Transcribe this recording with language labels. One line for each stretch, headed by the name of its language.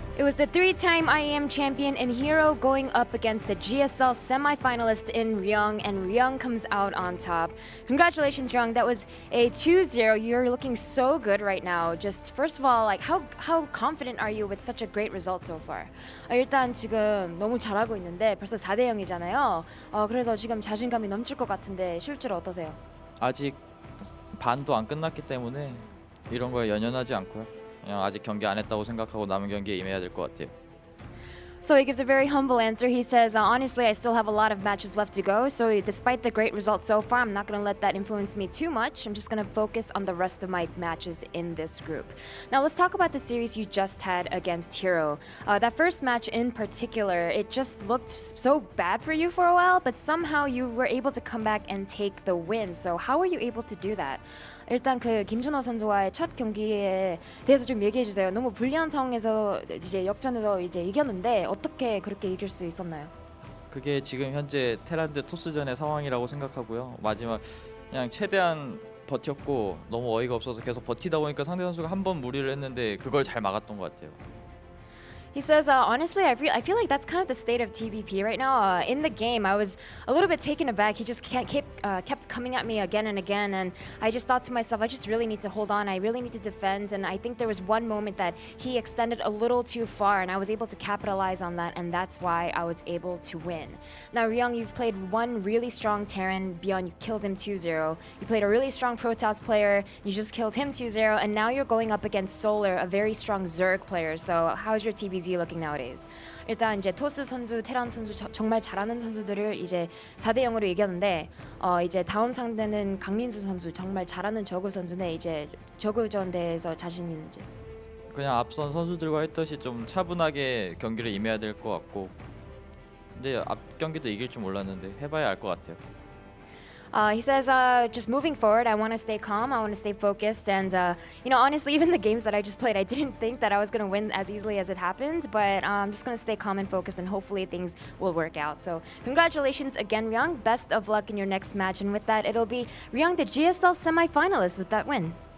English: was the 3-time IEM champion and herO going up against the GSL semi-finalist in Ryung, and Ryung comes out on top. Congratulations, Ryung. That was a 2-0. You're looking so good right now. Just first of all, like how confident are you with such a great result so far?
Korean: 일단 지금 너무 잘하고 있는데 벌써 4대 0이잖아요. 그래서 지금 자신감이 넘칠 것 같은데 실제로 어떠세요? 아직 반도 안 끝났기 때문에 이런 거에 연연하지 않고요. 그냥 아직 경기 안 했다고 생각하고 남은 경기에 임해야 될 것 같아요.
English: So he gives a very humble answer. He says, honestly, I still have a lot of matches left to go. So despite the great results so far, I'm not going to let that influence me too much. I'm just going to focus on the rest of my matches in this group. Now let's talk about the series you just had against herO. That first match in particular, it just looked so bad for you for a while, but somehow you were able to come back and take the win. So how were you able to do that?
Korean: 일단 그 김준호 선수와의 첫 경기에 대해서 좀 얘기해 주세요. 너무 불리한 상황에서 이제 역전해서 이제 이겼는데 어떻게 그렇게 이길 수 있었나요? 그게 지금 현재 테란드 토스전의 상황이라고 생각하고요. 마지막 그냥 최대한 버텼고 너무 어이가 없어서 계속 버티다 보니까 상대 선수가 한 번 무리를 했는데 그걸 잘 막았던 것 같아요.
English: He says, honestly, I feel like that's kind of the state of TVP right now. In the game, I was a little bit taken aback. He just kept coming at me again and again, and I just thought to myself, I just really need to hold on. I really need to defend, and I think there was one moment that he extended a little too far, and I was able to capitalize on that, and that's why I was able to win. Now, Ryung, you've played one really strong Terran. Beyond, you killed him 2-0. You played a really strong Protoss player. You just killed him 2-0, and now you're going up against Solar, a very strong Zerg player. So how's your TVZ looking nowadays?
Korean: 일단 이제 토스 선수, 테란 선수 정말 잘하는 선수들을 이제 4대 0으로 이겼는데 이제 다음 상대는 강민수 선수 정말 잘하는 저그 선수네. 이제 저그전 대해서 자신 있는지. 그냥 앞선 선수들과 했듯이 좀 차분하게 경기를 임해야 될 것 같고 근데 앞 경기도 이길 줄 몰랐는데 해봐야 알 것 같아요.
English: He says, just moving forward, I want to stay calm, I want to stay focused, and honestly, even the games that I just played, I didn't think that I was going to win as easily as it happened, but I'm just going to stay calm and focused, and hopefully things will work out. So congratulations again, Ryung. Best of luck in your next match, and with that, it'll be Ryung, the GSL semi-finalist, with that win.